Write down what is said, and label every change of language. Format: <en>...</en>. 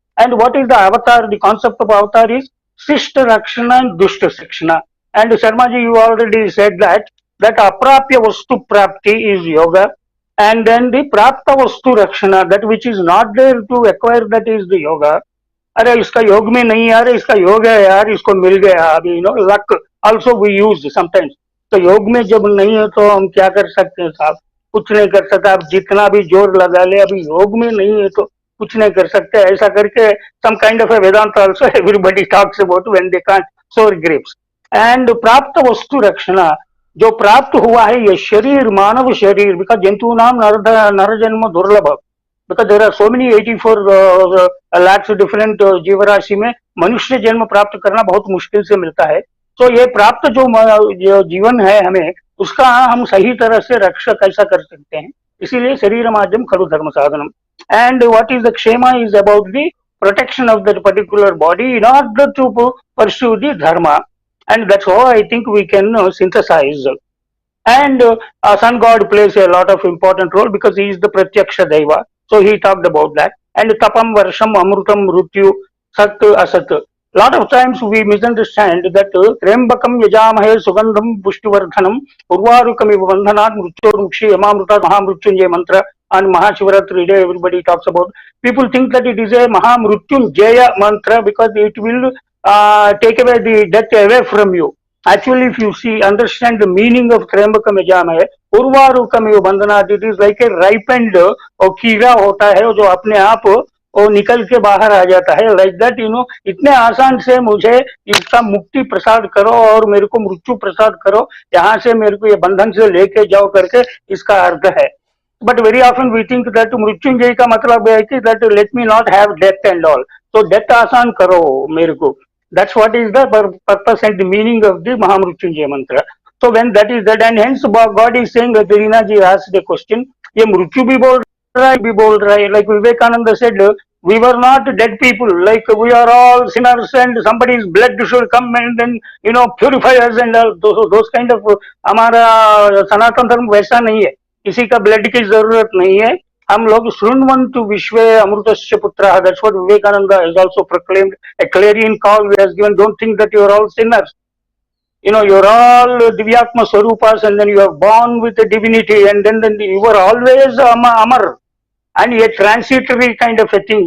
<en>And what is the avatar? The concept of avatar is Sishta Rakshana and Dushta Sakshana. And Sharmaji, you already said that Aprapya Vastu Prapti is yoga. And then the Prapta Vastu Rakshana, that which is not there to acquire, that is the yoga.</en> <hi>अरे इसका योग में नहीं आ रहा, इसका योग है यार, इसको मिल गया अभी,</hi> <en>luck also we use sometimes.</en> <hi>तो योग में जब नहीं है तो हम क्या कर सकते हैं साहब? कुछ नहीं कर सकते. आप जितना भी जोर लगा ले, अभी योग में नहीं है तो कुछ नहीं कर सकते. ऐसा करके</hi> <en>some kind of a Vedanta also everybody talks about when they can't sow grapes.</en> <hi>And प्राप्त वस्तु रक्षणा, जो प्राप्त हुआ है ये शरीर, मानव शरीर, because जंतु नाम नर जन्म दुर्लभ,</hi> <en>because there are so many 84 lakhs different</en> <hi>जीवराशि में मनुष्य जन्म प्राप्त करना बहुत मुश्किल से मिलता है. तो ये प्राप्त जो जीवन है हमें, उसका हम सही तरह से रक्षा कैसा कर सकते हैं?</hi> <sa>इसीलिए शरीर माध्यम खलु धर्म साधनम.</sa> <en>And what is the Kshema is about the protection of that particular body in order to pursue the dharma. And that's how I think we can synthesize. And sun god plays a lot of important role because he is the Pratyaksha Deva. So he talked about that. And tapam varsham amrutam mrutyu sat asat. Lot of times we misunderstand that Trembakam Yajamahe Sugandham Pushtivardhanam Urvarukamiv Vandhanat Mrutyomukshi Yamamruta Mahamrutyunjay mantra on Mahashivaratri day everybody talks about. People think that it is a Mahamrutyunjaya mantra because it will take away the death away from you. Actually, if you see, understand the meaning of Trembakam Yajamahe, Urvarukamiv Vandhanat, it is like a ripened</en> <hi>कीड़ा होता है जो अपने आप वो निकल के बाहर आ जाता है.</hi> <en>like that</en> <hi>इतने आसान से मुझे इसका मुक्ति प्रसाद करो और मेरे को मृत्यु प्रसाद करो, यहाँ से मेरे को ये बंधन से लेके जाओ करके इसका अर्थ है.</hi> <en>but very often we think that Mrityunjaya</en> <hi>का मतलब है कि</hi> <en>that let me not have death and all,</en> <hi>तो डेथ आसान करो मेरे को.</hi> <en>That's what is the purpose and the meaning of the Mahamrityunjaya mantra. So when that is that, and hence God is saying, Leena ji asked the question,</en> <hi>ये मृत्यु भी बोल रहा है</hi> <en>भी बोल रहा है. Like Vivekananda said, we were not dead people, like we are all sinners and somebody's blood should come and then purify us and all those kind of.</en> <hi>हमारा सनातन धर्म वैसा नहीं है, किसी का ब्लड की जरूरत नहीं है.</hi> <sa>हम लोग शृण्वन्तु विश्वे अमृतस्य पुत्रः.</sa> <en>That's what Vivekananda has also proclaimed, a clarion call he has given. Don't think that you are all sinners. You're all Divyatma Swarupas and then you are born with a divinity and then you were always Amar and a transitory kind of a thing.</en>